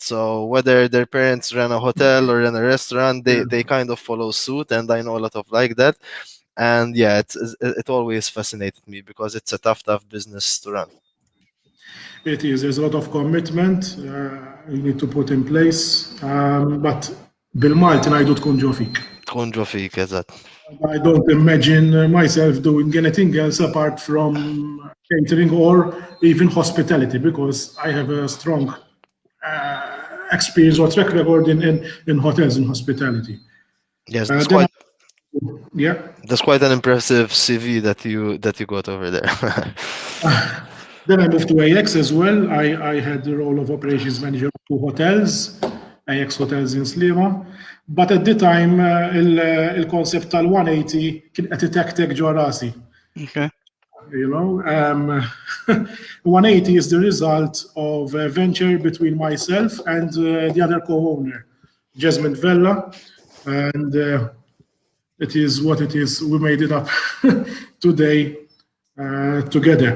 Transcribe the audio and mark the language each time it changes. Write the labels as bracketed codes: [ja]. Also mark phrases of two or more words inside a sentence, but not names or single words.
[en] So whether their parents run a hotel or run a restaurant, yeah, they kind of follow suit. And I know a lot of like that. And yeah, it always fascinated me because it's a tough business to run. it is. There's a lot of commitment you need to put in place. [mt] But bil-Malti ngħidu tkun ġo fik. tkun ġo fik eżatt. [en] I don't imagine myself doing anything else apart from catering or even hospitality because I have a strong experience or track record in hotels and hospitality. Yes, Then, yeah, that's quite an impressive CV that you got over there. then I moved to AX as well. I had the role of operations manager of two hotels, AX Hotels in Slima. But at the time, [mt] il-concept tal-180 kien qed itektek ġo rasi. [en] Okay. You know, 180 is the result of a venture between myself and the other co-owner, Jasmine Vella, and it is what it is. We made it up today together.